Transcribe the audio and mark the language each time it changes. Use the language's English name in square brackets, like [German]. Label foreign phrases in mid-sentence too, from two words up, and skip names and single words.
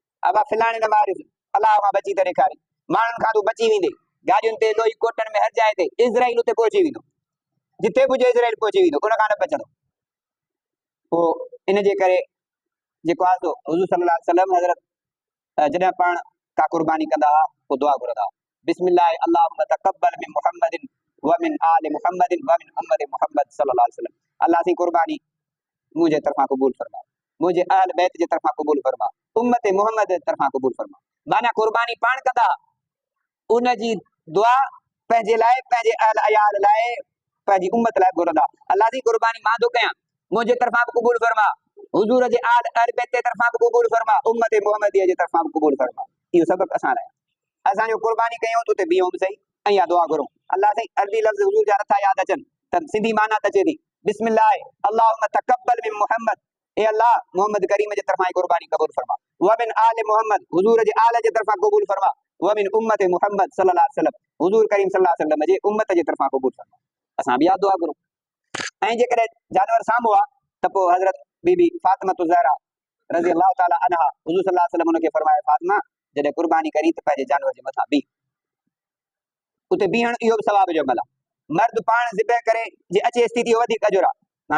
[Sindhi] अब फिलाणे न मारियुसि, अलाह खां बची त ॾेखारे, माण्हुनि खां तूं बची वेंदे, गाॾियुनि ते लोही कोटनि में हर जाइ ते इज़राइल उते पहुची वेंदो, जिथे पुॼे इज़राइल पहुची वेंदो, उन खां न बचंदो। पोइ इन जे करे जेको आहे सो हुज़ूर [Arabic] صلى الله عليه وسلم [Sindhi] हज़रत जॾहिं पाण का कुर्बानी कंदा हुआ पोइ दुआ घुरंदा हुआ, [Arabic] بسم الله اللهم تقبل من محمد ومن آل محمد ومن أمة محمد صلى الله عليه وسلم. [Sindhi] अल्लाह सी कुर्बानी मुझे तरफा कबूल फरमा, मुझे अहल बैत जे तरफा कबूल फरमा, उम्मत मोहम्मद जे तरफा कबूल फरमा। माना कुर्बानी पाण कंदा, उन जी दुआ पंहिंजे लाइ, पंहिंजे अहल अयाल लाइ, पंहिंजी उम्मत लाइ घुरंदा। अल्लाह जी कुर्बानी मां थो कयां, मुझे तरफा भी कबूल फरमा, हुजूर जे अहल बैत जे तरफा भी कबूल फरमा, उम्मत मोहम्मदिया जे तरफा भी कबूल फरमा। इहो सबक असां लाइ, असां जो कुर्बानी कयूं त उते बीहूं बि सही ऐं या दुआ घुरूं। अल्लाह साईं अरबी लफ़्ज़ हुजूर जा नथा यादि अचनि त सिंधी माना त अचे थी, [Arabic] بسم الله اللهم تقبل من محمد, [Sindhi] ए अल्लाह मोहम्मद करीम जे तरफा कुर्बानी कबूल फरमा, [Arabic] ومن آل محمد, [Sindhi] हुजूर जे आल जे तरफा कबूल फरमा, [Arabic] ومن أمة محمد صلى الله عليه وسلم, [Sindhi] हुजूर करीम [Arabic] صلى الله عليه وسلم [Sindhi] जे उम्मत जे तरफा कबूल फरमा। असां बि दुआ घुरूं। ऐं जेकॾहिं जानवर साम्हूं आहे त पोइ हज़रत बीबी फातिमा ज़हरा [Arabic] رضي الله تعالى عنها, [Sindhi] हुजूर [Arabic] صلى الله عليه وسلم [Sindhi] उनखे फरमाया, फातिमा जॾहिं कुर्बानी करी त पंहिंजे जानवर जे मथां बीह। उते बीहण इहो बि सवाब जो अमल आहे। मर्द पाण ज़िबह करे जे अचे स्थिति वधीक अजुर आहे।